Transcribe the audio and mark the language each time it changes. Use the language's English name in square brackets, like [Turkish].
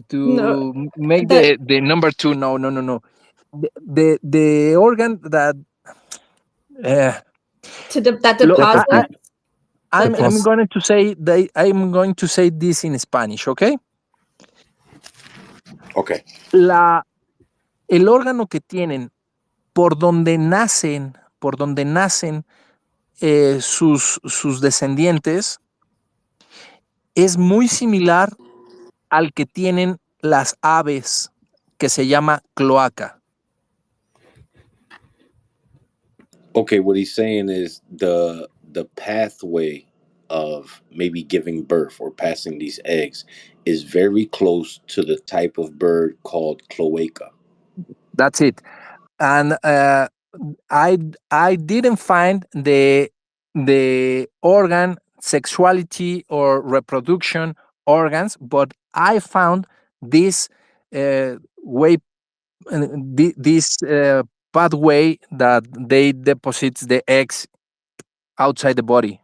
[English] to make That the number two. No, no, no, no. The organ that uh, that lo, deposits I'm it's going to say I'm going to say this in Spanish. Okay. Okay. [Spanish] El órgano que tienen por donde nacen sus descendientes es muy similar al que tienen las aves, que se llama cloaca. [English] Okay, what he's saying is the pathway of maybe giving birth or passing these eggs is very close to the type of bird called cloaca. That's it. And I I didn't find the organ sexuality or reproduction organs, but I found this way, this pathway that they deposits the eggs outside the body.